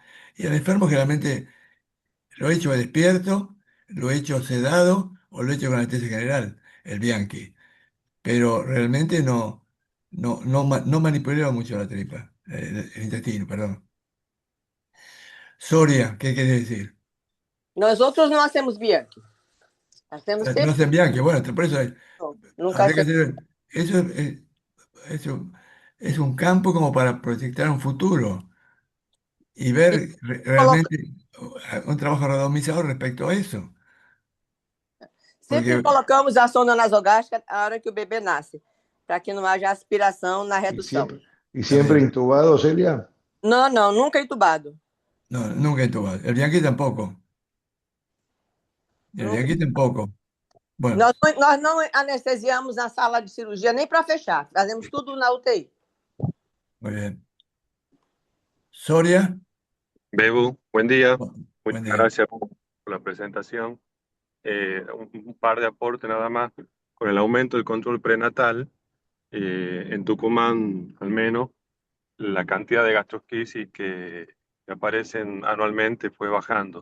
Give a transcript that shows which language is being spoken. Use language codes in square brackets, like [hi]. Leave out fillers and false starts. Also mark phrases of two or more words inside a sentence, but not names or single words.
[es] Y al enfermo generalmente lo he hecho despierto, lo he hecho sedado o lo he hecho con anestesia general, el Bianchi. Pero realmente no manipuleo mucho la tripa, el intestino, perdón. Soria, ¿qué quiere decir? [pt] Nós outros não [es] hacemos Bianchi. Hacemos No [pt] sempre. [es] hacen Bianchi, bueno, por eso [pt] Nunca [es] habría que hacemos. hacer, eso eso es un campo como para proyectar un futuro y [pt] E [es] ver [pt] coloca- [es] realmente un trabajo randomizado respecto a eso. [pt] sempre Porque colocamos a sonda nasogástrica na hora que o bebê nasce, para que não haja aspiração na [es] Y [pt] redução. [es] siempre, y está siempre bien. intubado, Celia. [pt] Não, não, nunca entubado. [es] No, nunca entubado. El Bianchi tampoco. El Nunca. Bianchi tampoco. Bueno, [pt] Nós não anestesiamos na sala de cirurgia nem para fechar. Fazemos tudo na UTI. [es] muy bien. Soria, Bebu, buen día. buen Muchas día. gracias por la presentación. Un par de aportes nada más. Con el aumento del control prenatal, en Tucumán al menos, la cantidad de gastrosquisis que aparecen anualmente fue bajando.